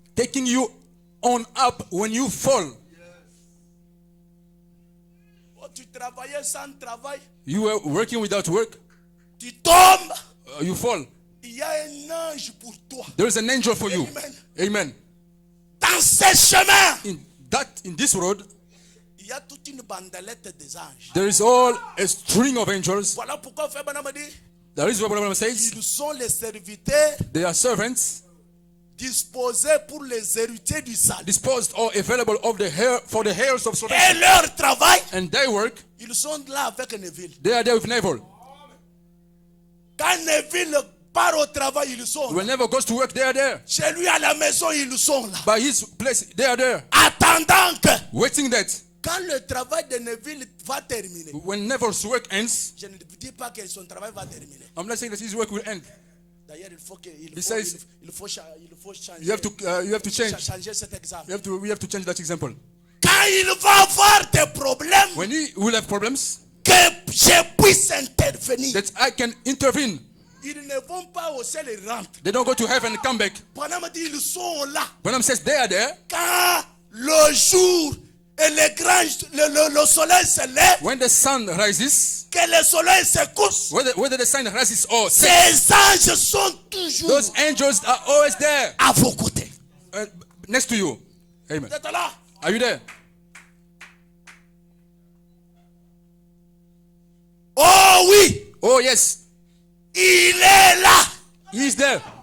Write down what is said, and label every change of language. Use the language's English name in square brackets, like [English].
[English] taking you on up when you fall. [French] Oh, tu travaillais sans travail. [English] You were working without work. [French] Tu tombes. [English] You fall. [French] Il y a un ange pour toi. [English] There is an angel for you. [French] Amen. [English] Amen. [French] Dans ce chemin, [English] In this road, [French] il y a toute une bandelette des anges. [English] there is all a string of angels. [French] Voilà pourquoi Frère Branham dit, [English] That is what Branham says. [French] ils sont les serviteurs [English] They are servants [French] disposés pour les héritiers du salut. [English] disposed or available of the hair for the heirs of [French] Et [English] salvation. [French] leur travail, [English] And they work. [French] ils sont là avec Neville. [English] They are there with Naval. [French] Quand Neville part au travail, ils sont là. [English] Whenever goes to work, they are there. [French] Chez lui à la maison, ils sont là. [English] By his place, they are there. [French] Attendant que [English] Waiting that [French] quand le travail de Neville va terminer. [English] when Neville's work ends, [French] Je ne dis pas que son travail va terminer. [English] I'm not saying that his work will end. [French] D'ailleurs, il faut changer. [English] You have to change. [French] Changer cet exemple. [English] We have to change that example. [French] Quand il va avoir des problèmes, [English] When he will have problems, [French] que je puisse intervenir. [English] that I can intervene. [French] Ils ne vont pas au ciel et rentrent. [English] They don't go to heaven and come back. [French] Branham dit ils sont là. [English] Branham says they are there. [French] Quand le jour et le soleil se lève, [English] When the sun rises, [French] que le soleil se couche, [English] whether the sun rises or sets, [French] ces anges sont toujours [English] those angels are always there, [French] à vos côtés. [English] next to you. Amen. [French] Vous êtes là? [English] Are you there? [French] Oh oui, [English] Oh yes, [French] il est là. [English] he is there.